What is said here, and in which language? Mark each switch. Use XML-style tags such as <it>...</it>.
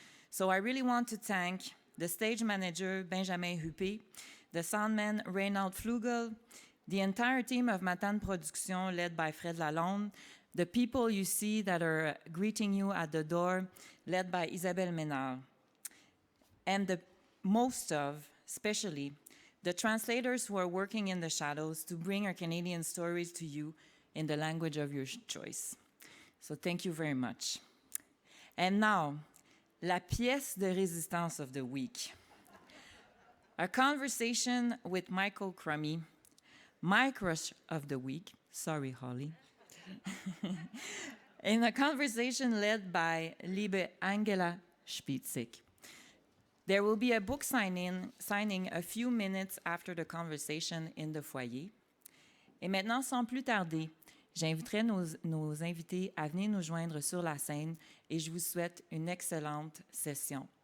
<en>So I really want to thank the stage manager, Benjamin Huppé, the soundman, Reynald Flugel, the entire team of Matane Production led by Fred Lalonde, the people you see that are greeting you at the door, led by Isabelle Ménard, and especially, the translators who are working in the shadows to bring our Canadian stories to you in the language of your choice. So thank you very much. And now, la pièce de résistance of the week. A conversation with Michael Crummy, my crush of the week, sorry, Holly, in a conversation led by Liebe Angela Spitzig. There will be a book signing a few minutes after the conversation in the foyer.</en> <fr>Et maintenant, sans plus tarder, j'inviterai nos invités à venir nous joindre sur la scène et je vous souhaite une excellente session.</fr>